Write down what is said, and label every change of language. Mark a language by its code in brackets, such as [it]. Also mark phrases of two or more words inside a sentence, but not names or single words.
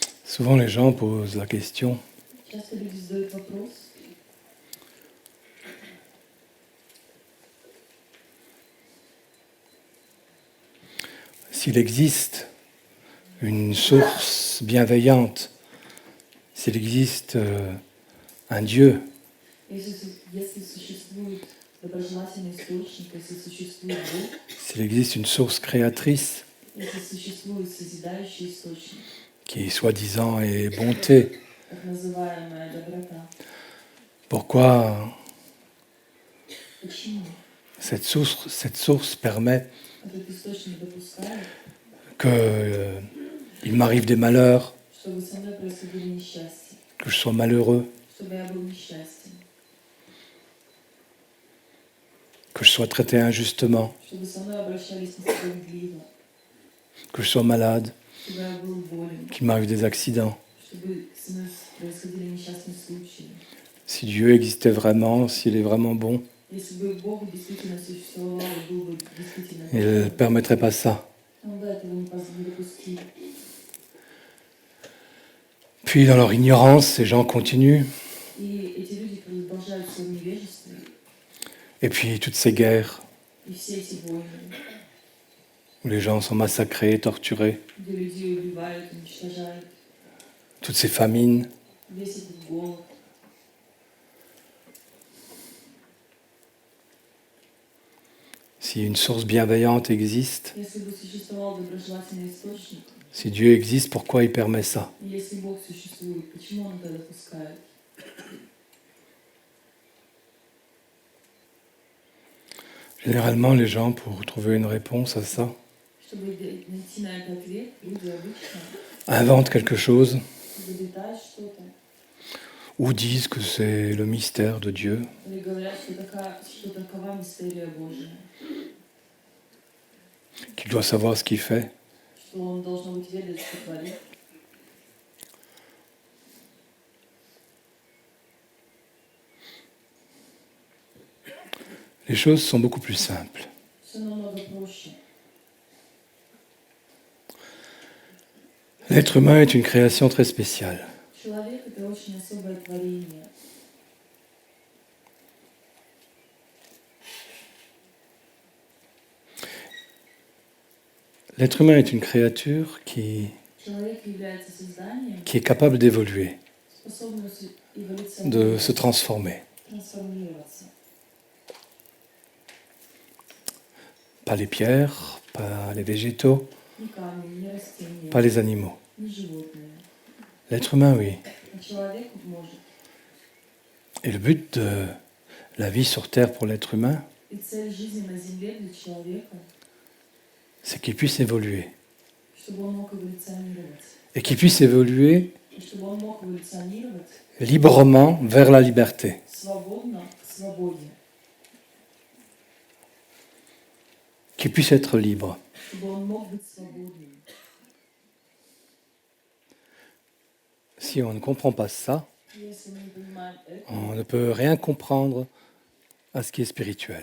[fr] Souvent les gens posent la question, [ru] Часто люди задают вопрос, [fr] s'il existe une source bienveillante, s'il existe un Dieu, [ru] если существует доброжелательный источник, если существует Бог, [fr] s'il existe une source créatrice [ru] если существует созидающий источник, [fr] qui soi-disant est bonté, [ru] так называемая доброта, [fr] pourquoi [ru] почему [fr] cette source permet [ru] этот источник допускает, [fr] qu'il m'arrive des malheurs, [ru] чтобы со мной происходили несчастья, [fr] que je sois malheureux, [ru] чтобы я был несчастен, [fr] que je sois traité injustement, [ru] чтобы со мной обращались несправедливо, [fr] que je sois malade, [ru] чтобы я был болен, [fr] qu'il m'arrive des accidents. [ru] чтобы со мной происходили несчастные случаи. [fr] Si Dieu existait vraiment, s'il est vraiment bon, [ru] Если бы Бог действительно существовал и был бы действительно [fr] il ne [ru] добрым, [fr] permettrait pas ça. [ru] он бы этого не допустил. [fr] Puis dans leur ignorance, ces gens continuent. [ru] И эти люди продолжают в своем невежестве, [fr] Et puis toutes ces guerres [ru] и все эти войны, [fr] où les gens sont massacrés, torturés, [ru] где людей убивают, уничтожают, [fr] toutes ces famines, [ru] весь этот голод. [fr] si une source bienveillante existe, [ru] Если бы существовал доброжелательный источник, [fr] si Dieu existe, pourquoi il permet ça? [ru] и если Бог существует, почему Он это допускает? [fr] Généralement, les gens, pour trouver une réponse à ça, [ru] Чтобы найти на этот ответ, люди обычно [fr] inventent quelque chose [ru] изобретают что-то, [fr] ou disent que c'est le mystère de Dieu. [ru] или говорят, что такова мистерия Божия, [fr] Qu'il doit savoir ce qu'il fait. [ru] что Он должен быть ведать, что творит. [fr] Les choses sont beaucoup plus simples. [ru] Все намного проще. [fr] L'être humain est une création très spéciale. [ru] Человек — это очень особое творение. [fr] L'être humain est une créature [ru] Человек является созданием, [fr] qui est capable d'évoluer, [ru] способным [fr] de [ru] эволюционировать, [fr] se transformer. [ru] трансформироваться. [fr] Pas les pierres, pas les végétaux, [ru] Ни камни, ни растения, [fr] pas les animaux. [ru] ни животные. [fr] L'être humain, oui. [ru] А человек может. [fr] Et le but de la vie sur Terre pour l'être humain, [ru] И цель жизни на Земле для человека, [fr] c'est qu'il puisse évoluer. [ru] чтобы он мог эволюционировать. [fr] Et qu'il puisse évoluer [ru] И чтобы он мог эволюционировать [fr] librement vers la liberté. [ru] свободно к свободе. [fr] Qu'il puisse être libre. [ru] Чтобы он мог быть свободным. [fr] Si on ne comprend pas ça, [ru] Если мы не понимаем это, [fr] on ne peut rien comprendre à ce qui est spirituel.